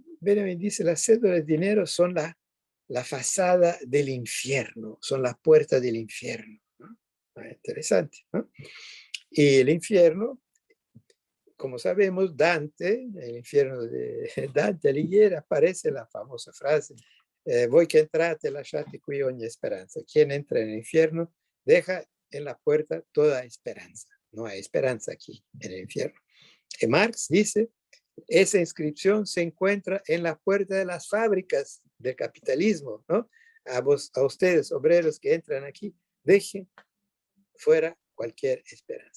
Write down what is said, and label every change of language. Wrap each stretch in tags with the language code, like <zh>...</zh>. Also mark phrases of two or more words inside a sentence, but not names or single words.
<es>Benjamin dice, las cédulas de dinero son la fachada del infierno, son la puerta del infierno, ¿no? Interesante, ¿no? Y el infierno, como sabemos, Dante, el infierno de Dante Alighieri, aparece la famosa frase,</es> <it>voi che entrate lasciate qui ogni speranza.</it> <es>Quien entra en el infierno deja en la puerta toda esperanza. No hay esperanza aquí en el infierno. Y Marx dice, esa inscripción se encuentra en la puerta de las fábricas del capitalismo, ¿no? A ustedes, obreros que entran aquí, dejen fuera cualquier esperanza.</es>